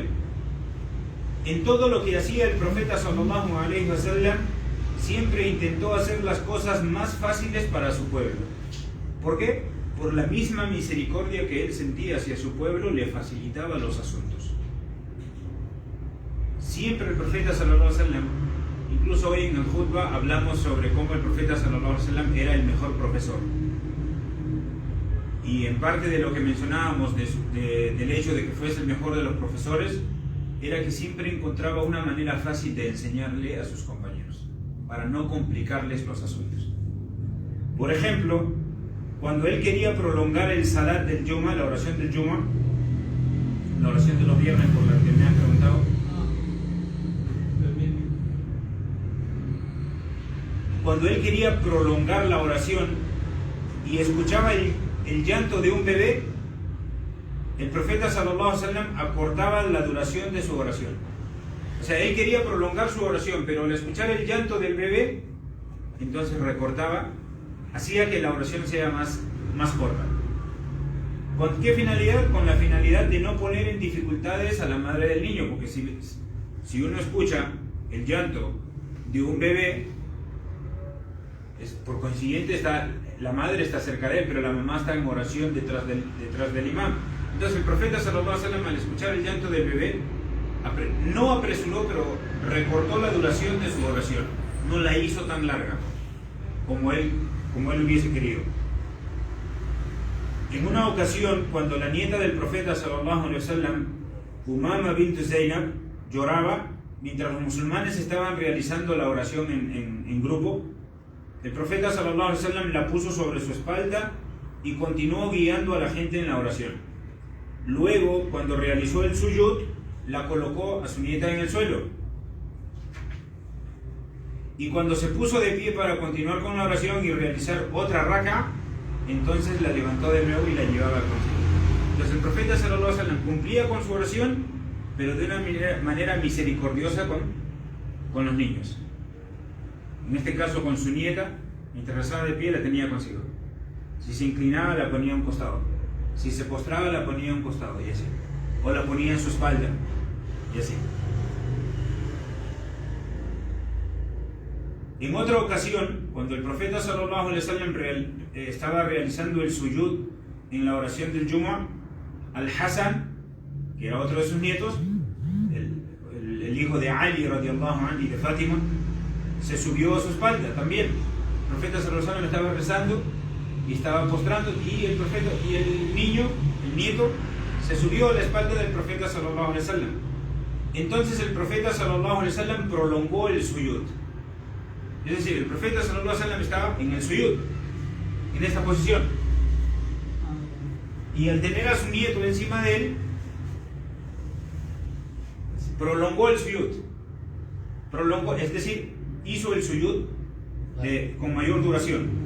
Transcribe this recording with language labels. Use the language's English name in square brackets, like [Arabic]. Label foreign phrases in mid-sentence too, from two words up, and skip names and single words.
[Spanish] En todo lo que hacía el profeta [Arabic] صلى الله عليه وسلم, [Spanish] siempre intentó hacer las cosas más fáciles para su pueblo. ¿Por qué? Por la misma misericordia que él sentía hacia su pueblo, le facilitaba los asuntos. Siempre el profeta [Arabic] صلى الله عليه وسلم, [Spanish] incluso hoy en el khutbah hablamos sobre cómo el profeta [Arabic] صلى الله عليه وسلم [Spanish] era el mejor profesor. Y en parte de lo que mencionábamos del hecho de que fuese el mejor de los profesores, era que siempre encontraba una manera fácil de enseñarle a sus compañeros, para no complicarles los asuntos. Por ejemplo, cuando él quería prolongar el salat del Juma, la oración del Juma, la oración de los viernes por la que me han preguntado, cuando él quería prolongar la oración y escuchaba el llanto de un bebé, el profeta [Arabic] صلى الله عليه وسلم [Spanish] acortaba la duración de su oración. O sea, él quería prolongar su oración, pero al escuchar el llanto del bebé, entonces recortaba, hacía que la oración sea más corta. ¿Con qué finalidad? Con la finalidad de no poner en dificultades a la madre del niño, porque si uno escucha el llanto de un bebé, por consiguiente la madre está cerca de él, pero la mamá está en oración detrás del imán. Entonces el profeta [Arabic] صلى الله عليه وسلم, [Spanish] al escuchar el llanto del bebé, no apresuró, pero recortó la duración de su oración. No la hizo tan larga como él hubiese querido. En una ocasión, cuando la nieta del profeta [Arabic] صلى الله عليه وسلم, [Spanish] Umama bint Zainab, lloraba mientras los musulmanes estaban realizando la oración en grupo, el profeta [Arabic] صلى الله عليه وسلم [Spanish] la puso sobre su espalda y continuó guiando a la gente en la oración. Luego, cuando realizó el suyud, la colocó a su nieta en el suelo. Y cuando se puso de pie para continuar con la oración y realizar otra raka, entonces la levantó de nuevo y la llevaba consigo. Entonces el profeta [Arabic] صلى الله عليه وسلم [Spanish] cumplía con su oración, pero de una manera misericordiosa con los niños. En este caso con su nieta, mientras rezaba de pie la tenía consigo. Si se inclinaba la ponía a un costado. Si se postraba la ponía a un costado y así. O la ponía en su espalda y así. En otra ocasión, cuando el profeta [Arabic] صلى الله عليه وسلم [Spanish] estaba realizando el suyud en la oración del Juma, Al-Hasan, que era otro de sus nietos, el hijo de Ali [Arabic] رضي الله عنه [Spanish] y de Fátima, se subió a su espalda también. El profeta [Arabic] صلى الله عليه وسلم [Spanish] estaba rezando y estaba postrando, y el profeta y el nieto se subió a la espalda del profeta [Arabic] صلى الله عليه وسلم. [Spanish] Entonces el profeta [Arabic] صلى الله عليه وسلم [Spanish] prolongó el suyud. Es decir, el profeta [Arabic] صلى الله عليه وسلم [Spanish] estaba en el suyud, en esta posición, y al tener a su nieto encima de él, prolongó el suyud. Es decir, hizo el suyud con mayor duración.